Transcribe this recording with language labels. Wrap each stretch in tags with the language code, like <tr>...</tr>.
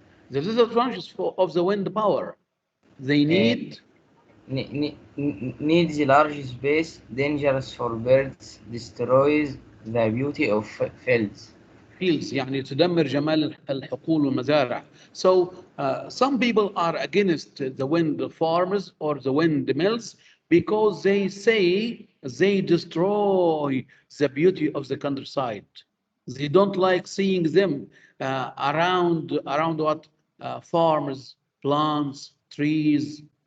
<en>The disadvantages of the wind power. They need needs large space, dangerous for birds, destroys the beauty of fields.</en> <ar>Fields يعني تدمر جمال الحقول والمزارع.</ar> <en>So some people are against the wind farms or the windmills because they say they destroy the beauty of the countryside. They don't like seeing them around what farms, plants, trees.</en>